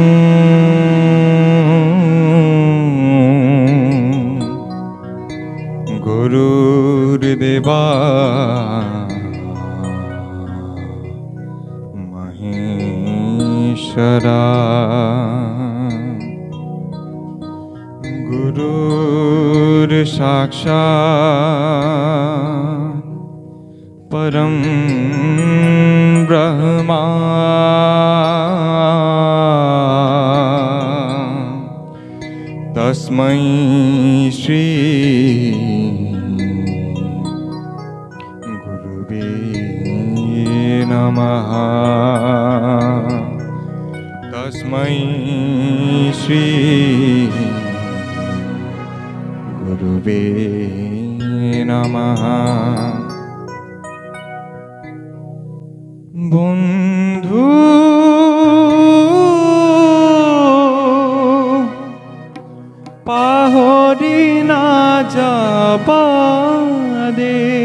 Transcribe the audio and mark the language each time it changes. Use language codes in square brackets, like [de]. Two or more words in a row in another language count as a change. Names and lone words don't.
[sa] গুৰুৰ দেৱা মহেশ্বৰা গুৰুৰ সাক্ষাৎ परम ब्रह्मा तस्मै श्री गुरुवे नमः तस्मै श्री गुरुवे नमः [as] বন্ধু পাহৰি নাযাবা দে